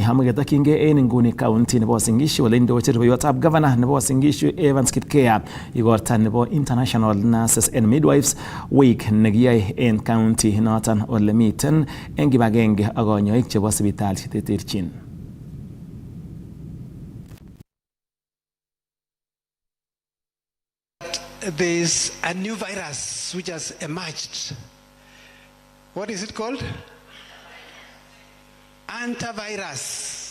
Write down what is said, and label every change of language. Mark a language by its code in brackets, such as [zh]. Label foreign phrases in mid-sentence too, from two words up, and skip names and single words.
[kln] amugetokyinkei en nguni county nebo Uasin Gishu ole indochin rubeiwotab governor nebo Uasin Gishu Evans Kitkea igorta nebo International Nurses and Midwives Week nekiyoe en county noton ole miten eng kibagenge ak konyoik chebo sipitali cheterterchin. [en] There is a new virus which has emerged. What is it called? Antivirus.